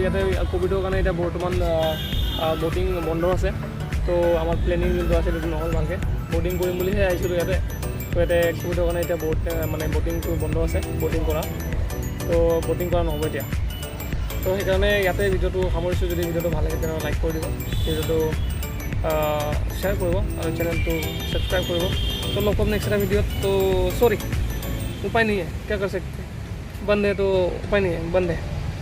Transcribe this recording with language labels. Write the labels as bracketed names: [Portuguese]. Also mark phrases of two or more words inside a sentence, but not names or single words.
[Assamese] ইয়াতে ক'ভিডৰ কাৰণে এতিয়া বৰ্তমান ব'টিং বন্ধ আছে তো আমাৰ প্লেনিং যোনটো আছে সেইটো নহ'ল ভালকৈ ব'টিং কৰিম বুলিহে আহিছিলোঁ ইয়াতে তো ইয়াতে ক'ভিডৰ কাৰণে এতিয়া মানে ব'টিংটো বন্ধ আছে ব'টিং কৰা তো ব'টিং কৰা নহ'ব এতিয়া তো সেইকাৰণে ইয়াতে ভিডিঅ'টো সামৰিছোঁ যদি ভিডিঅ'টো ভাল লাগে তেনেহ'লে লাইক কৰি দিব ভিডিঅ'টো শ্বেয়াৰ কৰিব আৰু চেনেলটো ছাবস্ক্ৰাইব কৰিব তো লগ পাম নেক্সট এটা ভিডিঅ'ত তো সৰি [Hindi] उपाय नहीं है क्या कर सकते बंद है तो उपाय नहीं है बंद है